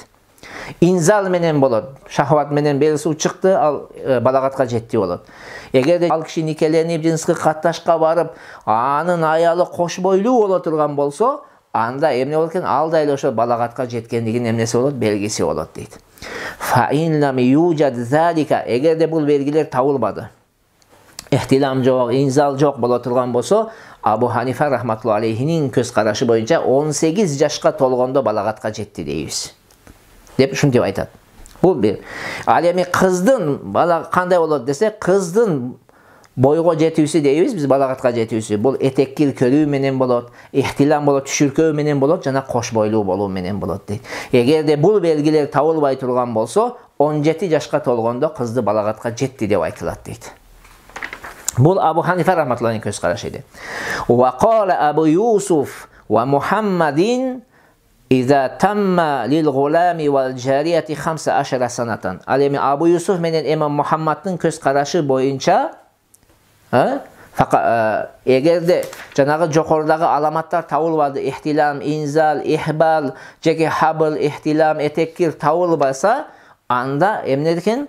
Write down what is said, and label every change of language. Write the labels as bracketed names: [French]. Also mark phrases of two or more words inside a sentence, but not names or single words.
[Kyrgyz] Инзал менен болот. Шахват менен бел суу чыкты, ал балагатка жетти болот. Эгерде ал киши никеленип, жинске катташка барып, анын аялы кош бойлуу боло турган болсо, анда эмне болот экен? Ал да эле ошо балагатка жеткендигин эмнеси болот? Белгиси болот дейт. [Arabic] فإن لم يوجد ذلك, [Kyrgyz] эгерде бул белгилер табылбады, ихтилам жок, инзал жок боло турган болсо, Абу Ханифа [Arabic] رحمة الله عليه [Kyrgyz] көз карашы боюнча 18 жашка толгондо балагатка жетти дейбиз. Деп ушинтип айтат. Бул бир. Ал эми кыздын бала кандай болот десе, кыздын бойго жетүүсү дейбиз биз, балагатка жетүүсү. Бул этеккир көрүү менен болот, ихтилам болот, түшүркөө менен болот, жана кош бойлуу болуу менен болот дейт. Эгерде бул белгилер табылбай турган болсо, 17 жашка толгондо кызды балагатка жетти деп айтылат дейт. Бул Абу Ханифа рахматуллахи көз карашы эди. [Arabic] وقال أبو يوسف ومحمد إذا تم للغلام والجارية 15 سنة. [Kyrgyz] Ал эми Абу Юсуф менен Имам Мухаммаддын көз карашы боюнча эгерде жанагы жокорудагы аламаттар табылбады, ихтилам, инзал, ихбал, жеке хабл, ихтилам, этеккир табылбаса, анда эмне экен?